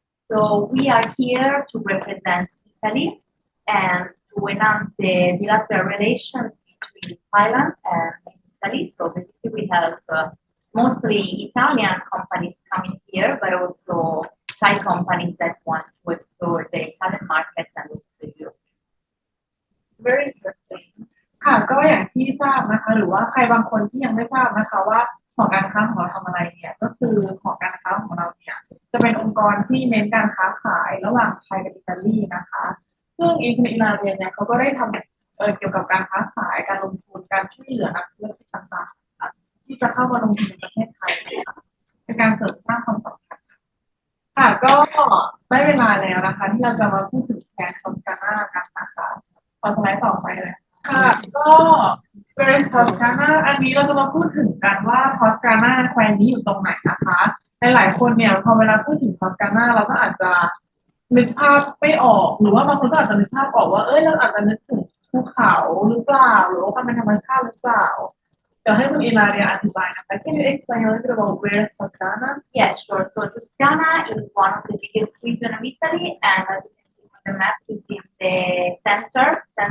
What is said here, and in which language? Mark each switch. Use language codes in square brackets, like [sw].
[en] So we are here to represent Italy and to enhance the bilateral relations between Thailand and Italy. So basically, we have mostly Italian companies coming here, but also Thai companies that want to explore the Italian market and also the Europe. Very interesting. [th] ค่ะก็อย่างที่ทราบนะคะหรือว่าใครบางคนที่ยังไม่ทราบนะคะว่าหอการค้าของเราทำอะไรเนี่ยก็คือหอการค้าของเราเนี่ยจะเป็นองค์กรที่เน้นการค้าขายระหว่างไทยกับอิตาลีนะคะซึ่งอิลาเรียเนี่ยเขาก็ได้ทำเกี่ยวกับการค้าขายการลงทุนการช่วยเหลือนักธุรกิจต่างๆที่จะเข้ามาลงทุนในประเทศไทยนะคะเป็นการเสริมสร้างความสัมพันธ์ ค่ะก็ได้เวลาแล้วนะคะที่เราจะมาพูดถึงแผนทอสกานากันนะคะขอสไลด์ต่อไปเลยค่ะก็เวสทอสกานาอันนี้เราจะมาพูดถึงกันว่าทอสกานาแคว้นนี้อยู่ตรงไหนนะคะหลายๆคนเนี่ยพอเวลาพูดถึงทอสกานาเราก็อาจจะนึกภาพไม่ออกหรือว่าบางคนก็อาจจะนึกภาพออกว่าเราอาจจะนึกถึงภูเขาหรือเปล่าหรือว่าความเป็นธรรมชาติหรือเปล่าเดี๋ยวให้คุณอิลาเรียอธิบายนะคะ [en] Can you explain a little bit about where is Toscana? Yeah, sure. So Toscana is one of the biggest regions of Italy, and as you can see on the map, it's in the center